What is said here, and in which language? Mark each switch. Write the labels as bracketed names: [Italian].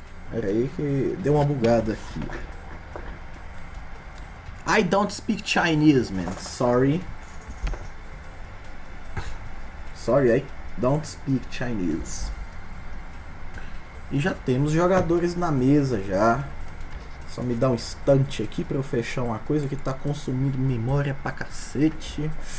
[Portuguese] Pera aí que deu uma bugada aqui. [English] I don't speak Chinese, man. Sorry, I don't speak Chinese. [Portuguese] E já temos jogadores na mesa já. Só me dá um instante aqui pra eu fechar uma coisa que tá consumindo memória pra cacete.